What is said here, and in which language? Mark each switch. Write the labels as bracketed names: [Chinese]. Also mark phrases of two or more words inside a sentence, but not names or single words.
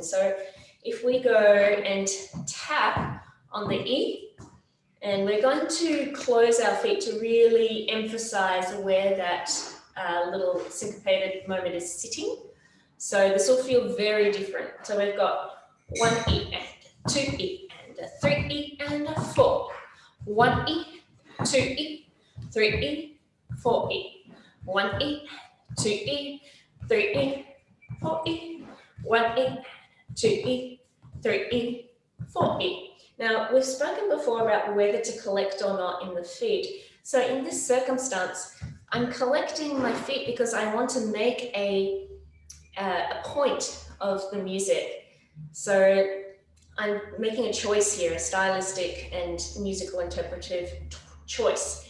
[English] So if we go and tap on the E, and we're going to close our feet to really emphasize where that little syncopated moment is sitting. So this will feel very different. So we've got 1 E and 2 E and a 3 E and a 4. 1 E, 2 E, 3 E, 4 E. 1 E, 2 E, 3 E, 4 E, 1 E, 2 E, 3 E, 4 E. Now, we've spoken before about whether to collect or not in the feet. So in this circumstance, I'm collecting my feet because I want to make a point of the music. So I'm making a choice here, a stylistic and musical interpretive choice.